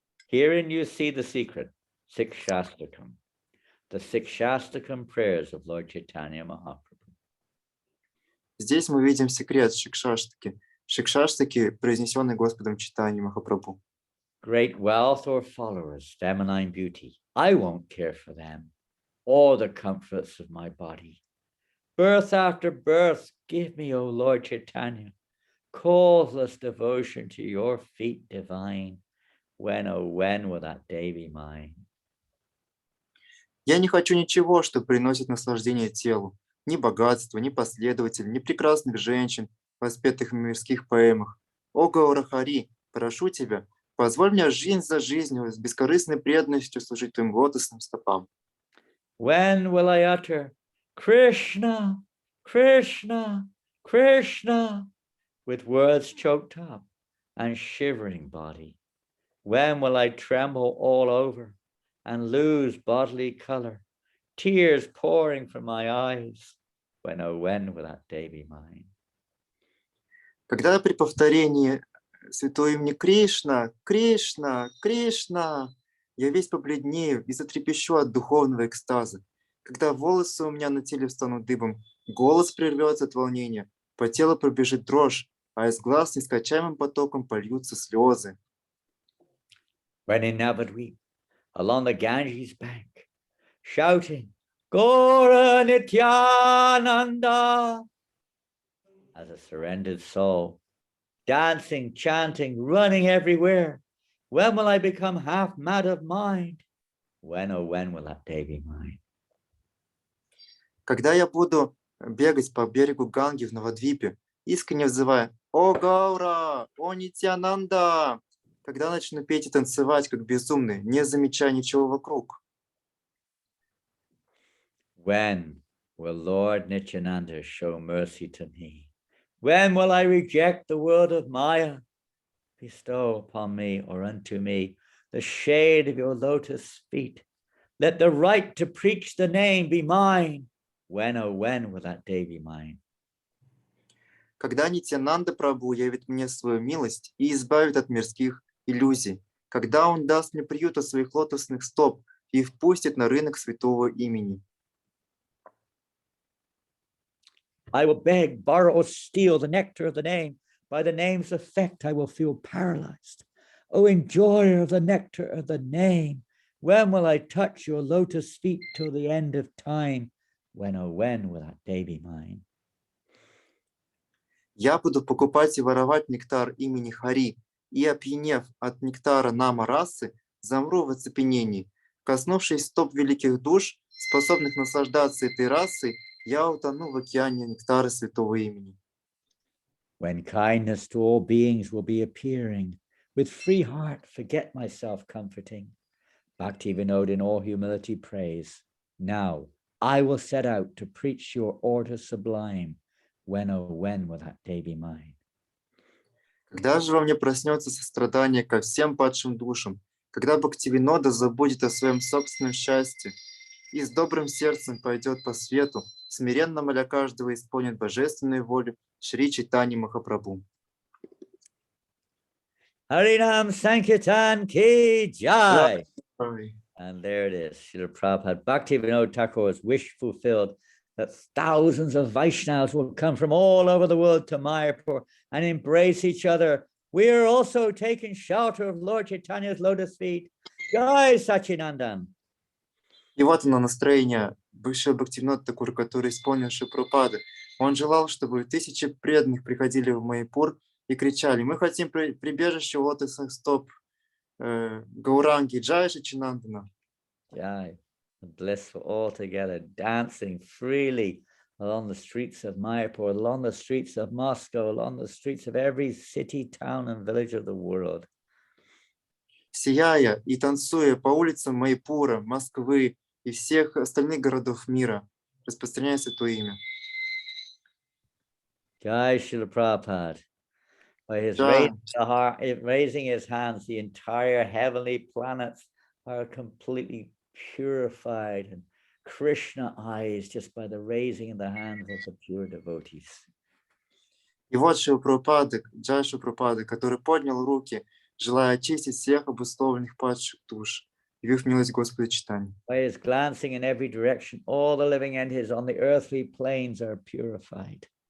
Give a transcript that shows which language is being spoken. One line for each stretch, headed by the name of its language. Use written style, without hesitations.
English: Herein you see the secret, Sikshastakam, the Sikshastakam prayers of Lord Chaitanya Mahaprabhu.
Russian: Здесь мы видим секрет Шикшаштаки. Шикшаштаки, произнесенный Господом Чайтаньей Махапрабху.
English: Great wealth or followers, feminine beauty, I won't care for them, or the comforts of my body. Birth after birth, give me, O Lord Chaitanya, causeless devotion to your feet divine. When, oh when will that day be mine?
Russian: Я не хочу ничего, что приносит наслаждение телу. Ни богатства, ни последователей, ни прекрасных женщин, воспетых в мирских поэмах. О Гаурахари, прошу тебя, позволь мне жизнь за жизнью с бескорыстной преданностью служить твоим лотосным стопам.
English: When will I utter Krishna, Krishna, Krishna, with words choked up and shivering body? When will I tremble all over and lose bodily color, tears pouring from my eyes? When, oh when will that day be mine?
Russian: Когда при повторении святого имени Кришна, Кришна, Кришна, я весь побледнею и затрепещу от духовного экстаза. Когда волосы у меня на теле встанут дыбом, голос прервется от волнения, по телу пробежит дрожь, а из глаз нескончаемым потоком польются слезы.
English: When in Navadvip, along the Ganges bank, shouting, Gaura Nityananda, as a surrendered soul, dancing, chanting, running everywhere. When will I become half mad of mind? When, oh when will that day be mine?
Russian: Когда я буду бегать по берегу Ганги в Навадвипе, искренне взывая «О Гаура! О Нитянанда!», когда начну петь и танцевать, как безумный, не замечая ничего вокруг.
English: When will Lord Nityananda show mercy to me? When will I reject the world of Maya? Bestow upon me or unto me the shade of your lotus feet. Let the right to preach the name be mine. When, oh when will that day be mine?
Russian: Когда Нитянанда Прабху явит мне свою милость и избавит от мирских иллюзий, когда он даст мне приют от своих лотосных стоп и впустит на рынок святого имени.
English: I will beg, borrow, or steal the nectar of the name. By the name's effect, I will feel paralyzed. O enjoyer of the nectar of the name, When will I touch your lotus feet till the end of time? When, oh, when will that day be mine?
Russian: Я буду покупать и воровать нектар имени Хари, и, опьянев от нектара нама расы, замру в оцепенении. Коснувшись стоп великих душ, способных наслаждаться этой расой, я утону в океане нектара святого имени.
English: When kindness to all beings will be appearing, with free heart forget myself comforting. Bhakti Vinod in all humility praise. Now I will set out to preach your order sublime. When, oh, when will that day be mine?
Russian: Когда же во мне проснется сострадание ко всем падшим душам, когда Бхактивинода забудет о своем собственном счастье и с добрым сердцем пойдет по свету, смиренно моля каждого исполнит божественную волю Шри Чайтаньи Махапрабху.
Hindi: Harinam Sankirtan ki jai. Ой.
English: And there it is, Srila Prabhupada. Bhakti Vinod Thakur's wish fulfilled, that thousands of Vaishnavas will come from all over the world to Mayapur and embrace each other. We are also taking shelter of Lord Chaitanya's lotus feet.
Hindi: Jai Sachinandan.
Russian: И вот оно настроение бывшего Бхактивинода Такура, который исполнил Шри Прабхупады. Он желал, чтобы тысячи преданных приходили в Майяпур и кричали: мы хотим прибежище лотосных стоп Гауранги, Джай Сачинандана.
English: Jai, blissful all together, dancing freely along the streets of Mayapur, along the streets of Moscow, along the streets of every city, town, and village of the world.
Russian: Сияя и танцуя по улицам Майяпура, Москвы и всех остальных городов мира, распространяя святое имя.
English: Jai Srila Prabhupada. By his Jai. raising his hands, the entire heavenly planets are completely purified, and Krishna eyes just by the raising of the hands of the pure devotees.
Russian: И вот Шрила Прабхупада, Джай Шрила Прабхупада, который поднял руки, желая очистить всех обусловленных падших душ, явив милость Господа Чайтаньи.
English: By his glancing in every direction, all the living entities on the earthly planes are purified.